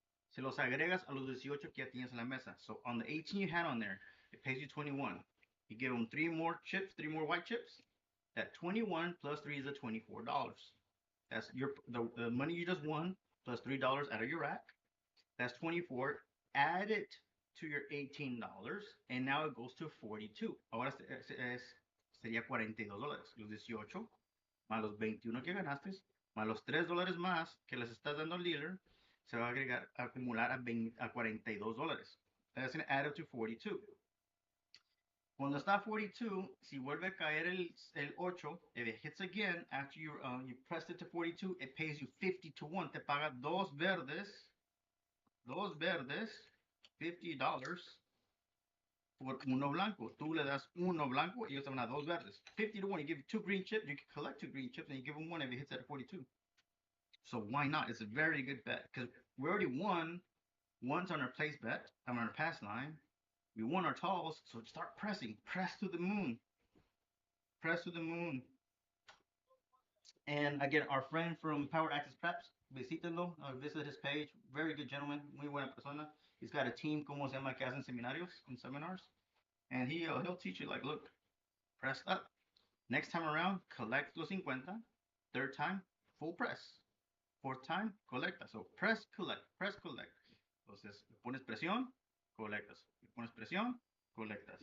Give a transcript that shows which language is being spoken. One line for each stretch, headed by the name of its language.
Spanish: Se los agregas a los 18 que ya tienes en la mesa.
English: So on the 18 you had on there, it pays you 21. You give them 3 more chips, 3 more white chips. That 21 plus 3 is the $24. That's the money you just won plus $3 out of your rack. That's 24. Add it to your $18 and now it goes to 42.
Spanish: Ahora sería $42. Los 18 más los 21 que ganaste, más los $3 más que les estás dando al dealer, se va a agregar, a acumular a $42.
English: That's going to add up to 42.
Spanish: Cuando está 42, si vuelve a caer el 8,
English: if it hits again after you pressed it to 42, it pays you 50 to 1.
Spanish: Te paga dos verdes, $50 por uno blanco. Tú le das uno blanco y ellos te van a dos verdes.
English: 50 to 1. You give 2 green chips, you can collect 2 green chips, and you give them one if it hits at 42. So why not? It's a very good bet because we already won once on our place bet, on our pass line. We won our talls, so start pressing. Press to the moon. Press to the moon. And again, our friend from Power Access Craps, visítenlo, visit his page. Very good gentleman,
Spanish: muy buena persona.
English: He's got a team,
Spanish: como se llama, que hacen seminarios,
English: and seminars. And he'll teach you, like, look, press up. Next time around, collect los 50. Third time, full press. Fourth time, colecta. So press, collect, press, collect.
Spanish: Entonces, pones presión, colectas. Pones presión, colectas.